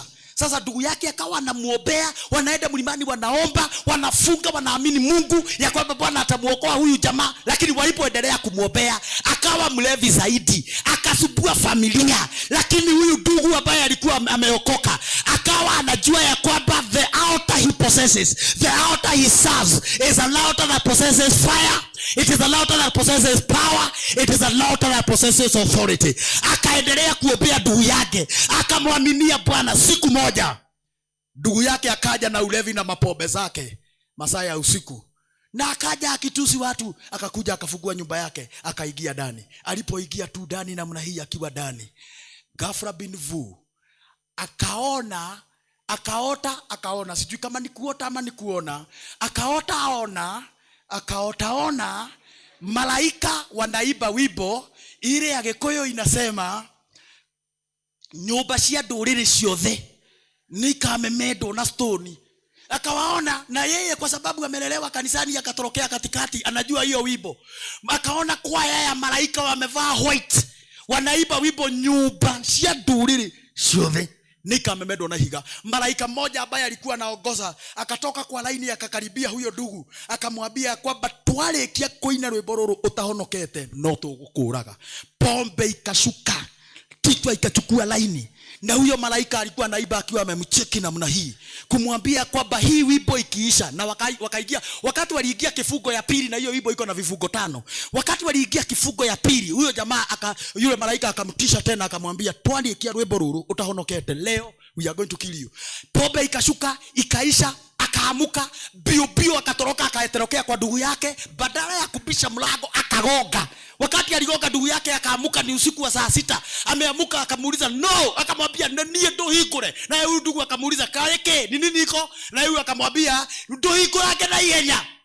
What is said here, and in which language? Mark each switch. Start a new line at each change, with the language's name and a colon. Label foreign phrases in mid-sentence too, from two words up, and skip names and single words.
Swahili: Sasa ndugu yake akawa anamuombea, wanaenda mlimani, wanaomba, wanafunga, wanaamini Mungu ya kwamba Bwana atamuokoa huyu jamaa. Lakini walipoendelea kumuombea, akawa mlevi zaidi, akasubua familia. Lakini huyu ndugu ambaye alikuwa ameokoka, akawa anajua ya kwamba
English: the altar he possesses, the altar he serves is an altar that possesses fire. It is an altar that possesses power. It is an altar that possesses authority.
Swahili: Akaendelea kuombea ndugu yake, akamwaminia Bwana. Siku moja ndugu yake akaja na ulevi na mapombe zake masaa ya usiku, na akaja akitusi watu. Akakuja akafungua nyumba yake, akaingia ndani. Alipoingia tu ndani namna hii, akiwa ndani, ghafla bin vu akaota, sijui kama ni kuota ama ni kuona. Akaota malaika wanaimba wimbo ile ya Gikuyu inasema,
Kikuyu: nyumba cia nduriri ciothe nikamemendwo
Swahili: na stone. Akawaona, na yeye kwa sababu amelelewa kanisani akatorokea katikati, anajua hiyo wimbo. Akaona kwaya ya malaika wamevaa white, wanaimba wimbo,
Kikuyu: nyumba cia nduriri ciothe nikamemendwo na higa.
Swahili: Malaika mmoja ambaye alikuwa anaongoza akatoka kwa laini, akakaribia huyo ndugu, akamwambia kwamba
Kikuyu: twarikia kuina rwimbo ruru utahonokete no tugukuraga.
Swahili: Pombe ikashuka, kichwa ikachukua laini, na huyo malaika alikuwa anaimba akiwa amemcheki namna hii, kumwambia kwamba hii wimbo ikiisha. Na wakaingia, wakati waliingia kifungo ya pili, na hiyo wimbo iko na vifungo 5. Wakati waliingia kifungo ya pili, huyo jamaa yule malaika akamtisha tena, akamwambia
Kikuyu: twarikia rwimbo ruru utahonokete,
English: leo we are going to kill you.
Swahili: Pombe ikashuka, ikaisha, akaamuka bio akatoroka, akaeterokea kwa ndugu yake. Badala ya kubisha mlango, akagonga. Wakati aligonga, ndugu yake akaamuka, ni usiku wa saa 6. Ameamuka, akamuuliza no, akamwambia
Kikuyu: nie ndo hikure.
Swahili: Na huyu ndugu akamuuliza kareke ni nini iko, na huyu akamwambia ndo hikure yake na yenya.